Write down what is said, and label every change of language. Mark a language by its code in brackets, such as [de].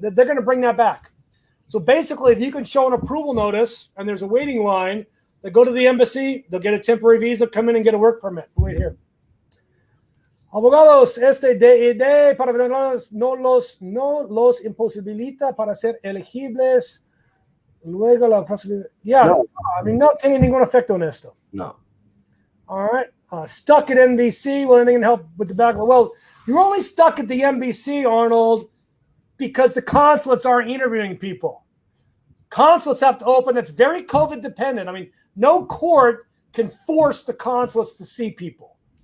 [en] They're going to bring that back. So basically, if you can show an approval notice and there's a waiting line, they go to the embassy, they'll get a temporary visa, come in and get a work permit. Wait here. [es] Abogados, DED para venezolanos no los imposibilita para ser elegibles. Luego la posibilidad. [en] Yeah, no. I mean, [es] no tiene ningún efecto en esto. No. [en] All right. Stuck at NBC. Well, anything can help with the backlog. Well, you're only stuck at the NBC, Arnold, because the consulates aren't interviewing people. Consulates have to open. That's very COVID dependent. I mean, no court can force the consulates to see people.